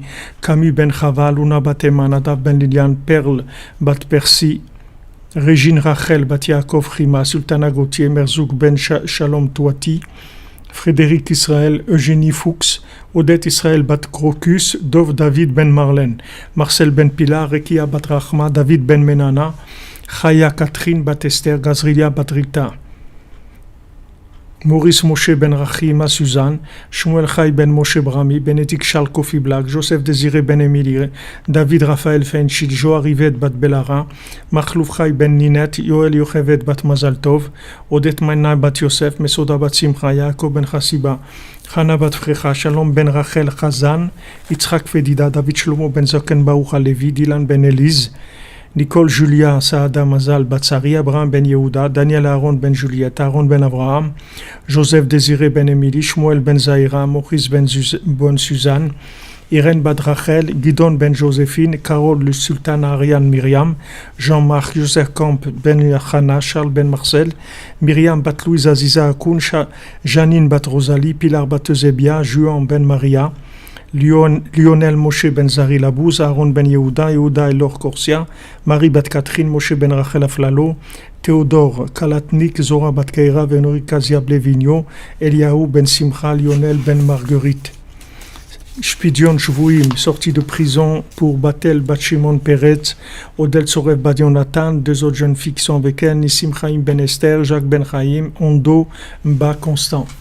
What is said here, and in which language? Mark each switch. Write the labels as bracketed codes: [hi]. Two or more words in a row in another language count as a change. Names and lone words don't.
[fr] Camus ben Chava, Luna bat Emma, Nadav ben Liliane, Perle bat Percy, Régine Rachel bat Yaakov Chima, Sultana Gauthier, Merzouk ben Shalom Touati, Frédéric Israël, Eugénie Fuchs, Odette Israël bat Crocus, Dov David ben Marlène, Marcel ben Pilar, Rekia bat Rachma, David ben Menana, Chaya Catherine bat Esther, Gazrilia bat Rita, Maurice Moshe ben Rachima Suzanne, Shmuel Chai ben Moshe Brami, Bénédicte Charles Kofi Black, Joseph Désiré ben Émilie, David Raphaël Fenchil, Joa Rivet bat Belara, Makhlouf Chai ben Ninette, Yoel Yochevet bat Mazal Tov, Odette Maina bat Yosef, Mesoda bat Simcha, Yaakov ben Chassiba, Chana bat Frecha, Shalom ben Rachel Chazan, Yitzhak Fedida, David Shlomo ben Zoken Baruch Levi, Dylan ben Elise, Nicole Julia Saada Mazal Batsari, Abraham ben Yehuda, Daniel Aaron ben Juliette, Aaron ben Abraham, Joseph Désiré ben Émilie, Shmuel ben Zahira, Maurice ben Suzanne, Irène bat Rachel, Gidon ben Joséphine, Carole le Sultan Ariane Myriam, Jean-Marc Joseph Camp ben Yachana, Charles ben Marcel, Myriam bat Louise Aziza Akoun, Janine bat Rosalie, Pilar bat Eusebia, Juan ben Maria, Lionel Moshe ben Zari Labouz, Aaron ben Yehuda, Yehuda Elor Korsia, Marie bat Catherine, Moshe ben Rachel Aflalo, Théodore Kalatnik, Zora bat Keira, Vénori Kaziab Levigno, Eliaou ben Simcha, Lionel ben Marguerite. [he] פדיון שבויים, [fr] sorti de prison pour Batel bat Shimon Peretz, Odel Sorev bat Jonathan, deux autres jeunes filles qui sont avec elle, Nissim Chaim ben Esther, Jacques ben Chaim, Ondo Mba Constant.